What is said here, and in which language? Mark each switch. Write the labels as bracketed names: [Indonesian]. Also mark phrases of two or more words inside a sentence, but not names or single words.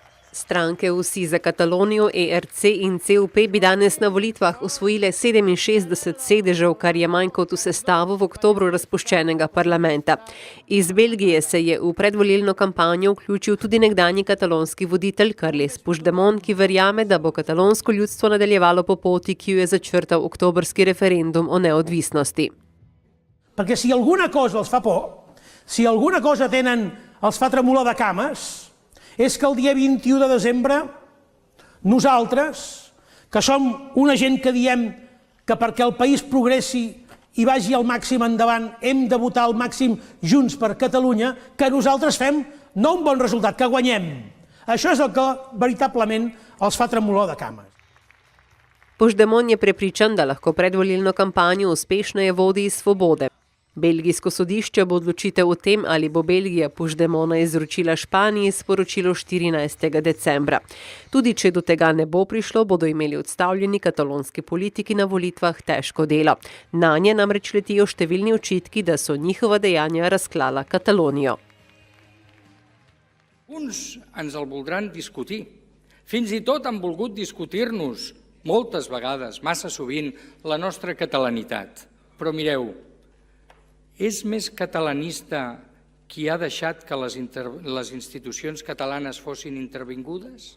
[Slovenian] Stranke Vsi za Katalonijo, ERC in CUP bi danes na volitvah osvojile 67 sedežev, kar je manj kot v sestavu v oktobru razpuščenega parlamenta. Iz Belgije se je v predvolilno kampanjo vključil tudi nekdanji katalonski voditelj Carles Puigdemont, ki verjame, da bo katalonsko ljudstvo nadaljevalo po poti, ki jo je začrtal oktobrski referendum o neodvisnosti. [Catalan] Perquè si alguna cosa els fa por, si alguna cosa els fa tremolar de cames, és que el dia 21 de desembre nosaltres, que som una gent que diem que perquè el país progressi i vagi al màxim endavant hem de votar al màxim Junts per Catalunya, que nosaltres fem no un bon resultat, que guanyem. Això és el que veritablement els fa tremolar de cames. [Slovenian] Puigdemont je prepričan, da lahko predvolilno kampanjo uspešneje vodi iz Svobode. Belgijsko sodišče bo odločitev o tem, ali bo Belgija Puigdemona izročila Španiji, sporočilo 14. decembra. Tudi če do tega ne bo prišlo, bodo imeli odstavljeni katalonski politiki na volitvah težko delo. Nanje namreč letijo številni očitki, da so njihova dejanja razklala Katalonijo. [Catalan] Uns ens el voldran discutir. Fins i tot han volgut discutir-nos moltes vegades, massa sovint, la nostra catalanitat. Però mireu, és més catalanista qui ha deixat que les institucions catalanes fossin intervingudes?